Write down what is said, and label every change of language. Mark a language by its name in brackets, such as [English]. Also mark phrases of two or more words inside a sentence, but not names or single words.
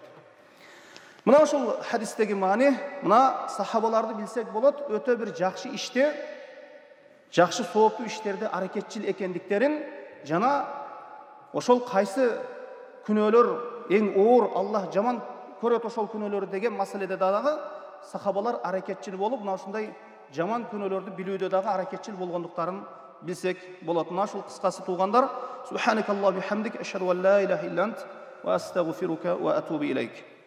[Kyrgyz] Мына ошол хадистеги маани, мына сахабаларды билсек болот, өтө бир жакшы иште, жакшы сооптуу иштерде аракетчил экендиктерин, жана ошол кайсы күнөөлөр эң оор, Аллах жаман көрөт ошол күнөөлөр деген маселеде дагы сахабалар аракетчил болуп, мына ушундай жаман күнөөлөрдү билүүдө дагы аракетчил болгондуктарын билсек болот. Мына ушул кыскасы туугандар, [Arabic] سبحانك اللهم وبحمدك، أشهد أن لا إله إلا أنت وأستغفرك وأتوب إليك.